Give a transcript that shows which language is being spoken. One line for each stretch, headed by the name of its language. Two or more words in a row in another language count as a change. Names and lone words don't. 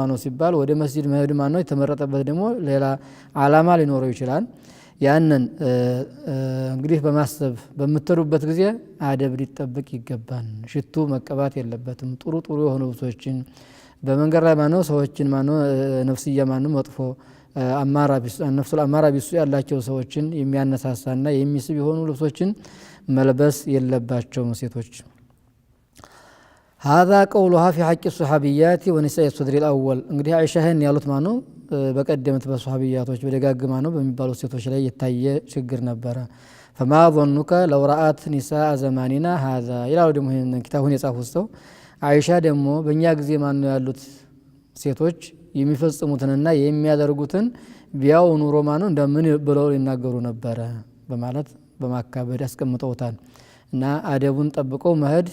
Amharic: ማነው ሲባል ወደ መስጂድ መሄድ ማነው የተመረጠበት ደግሞ ሌላ ዓላማ ሊኖረው ይችላል። ያንን እንግዲህ በማሰብ በምትሩበት ጊዜ አደብ ሊጠበቅ ይገባል። ሽቱ መቀባት የለበትም። ጥሩ ጥሩ የሆኑ ልብሶችን በመንገድ ላይ ማነው ሰዎችን ማነው ነፍስያ ማነው መጥፎ ነፍሱል አማራ ቢሱ ያላቸው ሰዎችን የሚያነሳሳና የሚስብ የሆኑ ልብሶችን መልበስ የለባቸውም ሴቶች።
Arabic: هذا قولها في حق الصحابيات ونساء الصدر الأول
Amharic: እንግዲህ አይሻህን ያሉት ማነው በቀደምት በሷሃቢያቶች በደጋግ ማነው በሚባሉ ሴቶች ላይ የታየ ችግር ነበረ።
Arabic: فما ظنك لو رأت نساء زماننا هذا
Amharic: ይላሉ ደግሞ ይሄን ኪታቡን የጻፉት ሰው አይሻ ደግሞ በእኛ ጊዜ ማነው ያሉት ሴቶች የሚፈጽሙትንና የሚያደርጉትን ቢያው ኑሮ ማነው እንደምን ብለው ይናገሩ ነበረ በማለት በማካበድ ያስቀምጠውታል። እና አደቡን ጠብቀው መሄድ